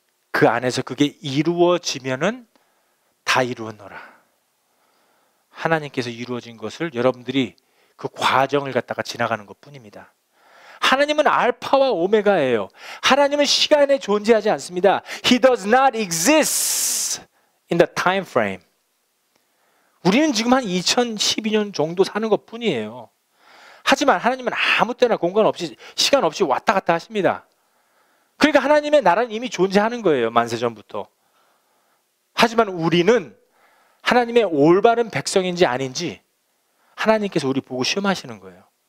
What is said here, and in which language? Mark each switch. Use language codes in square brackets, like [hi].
[ko] 그 안에서 그게 이루어지면은 다 이루었노라. 하나님께서 이루어진 것을 여러분들이 그 과정을 갖다가 지나가는 것 뿐입니다. 하나님은 알파와 오메가예요. 하나님은 시간에 존재하지 않습니다. [en] He does not exist in the time frame. [ko] 우리는 지금 한 2012년 정도 사는 것 뿐이에요. 하지만 하나님은 아무 때나 공간 없이, 시간 없이 왔다 갔다 하십니다. 그러니까 하나님의 나라는 이미 존재하는 거예요. 만세전부터. 하지만 우리는 하나님의 올바른 백성인지 아닌지 하나님께서 우리 보고 시험하시는 거예요.